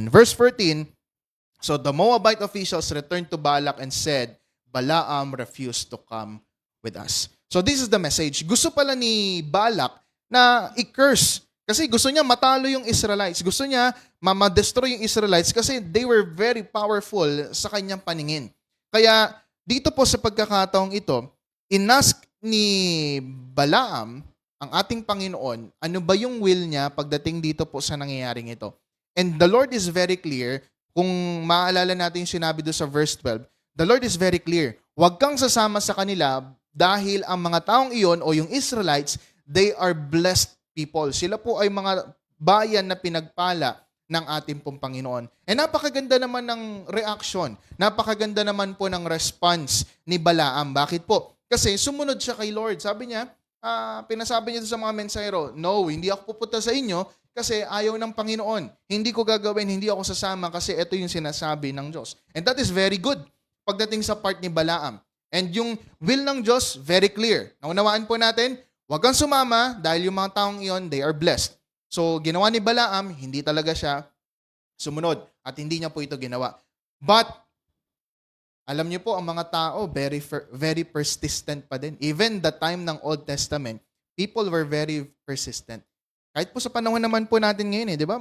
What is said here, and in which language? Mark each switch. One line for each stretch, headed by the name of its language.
English: And verse 14, so the Moabite officials returned to Balak and said, Balaam refused to come with us. So this is the message.
Filipino: Gusto pala ni Balak na i-curse kasi gusto niya matalo yung Israelites. Gusto niya ma-destroy yung Israelites kasi
English: they were very powerful
Filipino: sa kanyang paningin. Kaya dito po sa pagkakataong ito, inask ni Balaam ang ating Panginoon, ano ba yung will niya pagdating dito po sa nangyayaring ito?
English: And the Lord is very clear.
Filipino: Kung maaalala natin yung sinabi doon sa verse 12,
English: the Lord is very clear.
Filipino: Huwag kang sasama sa kanila dahil ang mga taong iyon o yung Israelites,
English: they are blessed people.
Filipino: Sila po ay mga bayan na pinagpala ng ating pong Panginoon. And napakaganda naman ng reaction. Napakaganda naman po ng response ni Balaam. Bakit po? Kasi sumunod siya kay Lord. Sabi niya, pinasabi niya sa mga mensahero, no, hindi ako pupunta sa inyo kasi ayaw ng Panginoon. Hindi ko gagawin, hindi ako sasama kasi ito yung sinasabi ng Diyos.
English: And that is very good
Filipino: pagdating sa part ni Balaam. And yung will ng Diyos,
English: very clear.
Filipino: Naunawaan po natin, huwag kang sumama dahil yung mga taong iyon,
English: they are blessed.
Filipino: So, ginawa ni Balaam, hindi talaga siya sumunod at hindi niya po ito ginawa. But, alam niyo po, ang mga tao, very persistent pa din.
English: Even the time
Filipino: ng
English: Old Testament, people were very persistent.
Filipino: Kahit po sa panahon naman po natin ngayon, di ba?